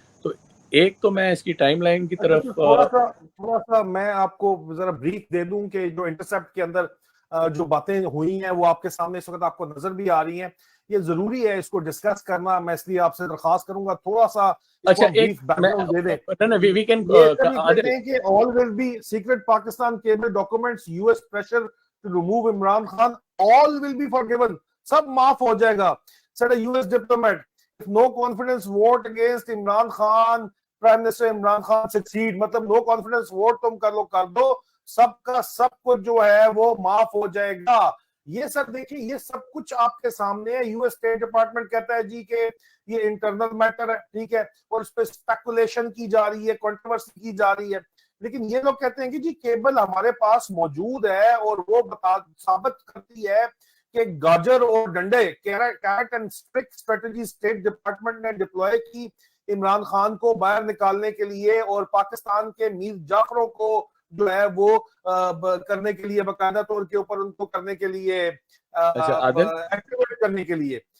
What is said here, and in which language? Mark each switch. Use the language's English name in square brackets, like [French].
[Urdu] تو ایک تو میں اس کی ٹائم لائن کی طرف تھوڑا سا میں آپ کو ذرا بریف دے دوں کہ جو انٹرسیپٹ کے اندر جو باتیں ہوئی ہیں وہ آپ کے سامنے اس وقت آپ کو نظر بھی آ رہی ہیں. یہ ضروری ہے اس کو ڈسکس کرنا, میں اس لیے آپ سے درخواست کروں گا تھوڑا سا بریف بیک گراؤنڈ دے دیں. یہ کہتے ہیں کہ [English] all will be secret Pakistan cable documents, US pressure to remove Imran Khan, all will be forgiven, [Urdu] سب معاف ہو جائے گا. [English] said a US diplomat, if no confidence vote against Imran Khan, Prime Minister Imran Khan succeed, مطلب no confidence vote [Urdu] تم کر دو, سب کا سب کچھ جو ہے وہ معاف ہو جائے گا. یہ سر دیکھیں, یہ سب کچھ آپ کے سامنے ہے. یو ایس اسٹیٹ ڈپارٹمنٹ کہتا ہے جی کہ یہ انٹرنل میٹر ہے, ٹھیک ہے, اور اس پہ اسپیکولیشن کی جا رہی ہے, کنٹروورسی کی جا رہی ہے. لیکن یہ لوگ کہتے ہیں کہ جی کیبل ہمارے پاس موجود ہے اور وہ ثابت کرتی ہے کہ گاجر اور ڈنڈے, Kate and struct strategy state department نے ڈپلوائے کی عمران خان کو باہر نکالنے کے لیے اور پاکستان کے میر جعفروں کو جو ہے وہ کرنے کے لیے, باقاعدہ طور کے اوپر ان کو کرنے کے لیے ایکٹیویٹ کرنے کے لیے.